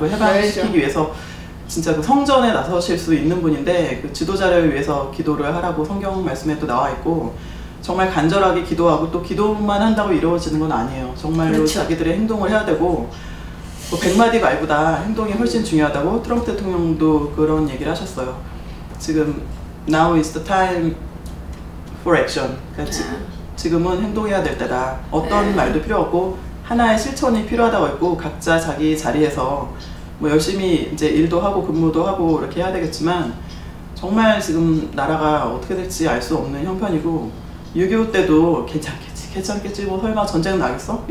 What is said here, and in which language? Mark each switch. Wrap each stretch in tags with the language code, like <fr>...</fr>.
<ko>그 해방시키기 위해서 진짜 그 성전에 나서실 수 있는 분인데 그 지도자를 위해서 기도를 하라고 성경 말씀에 또 나와 있고 정말 간절하게 기도하고 또 기도만 한다고 이루어지는 건 아니에요. 정말로 그렇죠. 자기들의 행동을 해야 되고 뭐 100마디 말보다 행동이 훨씬 중요하다고 트럼프 대통령도 그런 얘기를 하셨어요. 지금</ko> <en>Now is the time for action.</en> <ko>그러니까 지금은 행동해야 될 때다. 어떤 말도 필요 없고 하나의 실천이 필요하다고 했고 각자 자기 자리에서 뭐 열심히 이제 일도 하고 근무도 하고 이렇게 해야 되겠지만 정말 지금 나라가 어떻게 될지 알 수 없는 형편이고 6.25 때도 괜찮겠지 뭐 설마 전쟁 나겠어?</ko>